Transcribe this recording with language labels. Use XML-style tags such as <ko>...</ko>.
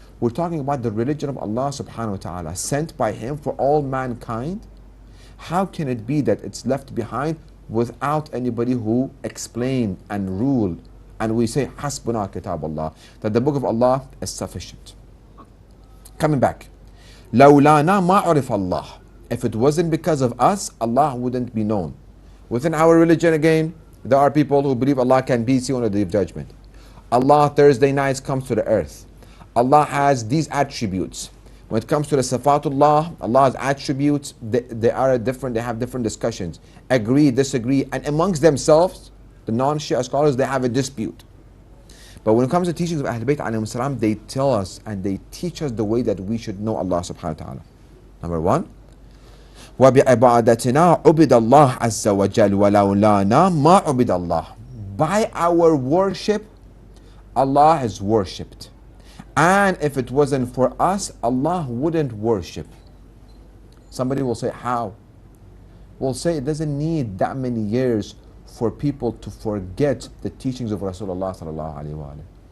<en>We're talking about the religion of Allah subhanahu wa ta'ala, sent by Him for all mankind. How can it be that it's left behind without anybody who explain and rule? And we say,</en> <ar>Hasbuna kitab Allah,</ar> <en>that the book of Allah is sufficient. Coming back,</en> <ar>لَوْلَانَا مَا عُرِفَ اللَّهِ.</ar> <en>If it wasn't because of us, Allah wouldn't be known. Within our religion again, there are people who believe Allah can be seen on the Day of Judgment. Allah Thursday nights comes to the earth. Allah has these attributes. When it comes to the Sifatullah, Allah's attributes, they are different, they have different discussions. Agree, disagree, and amongst themselves, the non-Shia scholars, they have a dispute. But when it comes to teachings of Ahlul Bayt alayhim salam, they tell us and they teach us the way that we should know Allah subhanahu wa ta'ala. Number one,</en> <ar>وَبِعِبَادَتِنَا عُبِدَ اللَّهِ عَزَّ وَجَلْ وَلَوْلَانَا مَا عُبِدَ اللَّهِ.</ar> <en>By our worship, Allah is worshipped. And if it wasn't for us, Allah wouldn't worship. Somebody will say, how? We'll say it doesn't need that many years for people to forget the teachings of Rasulullah sallallahu alaihi wasallam.</en>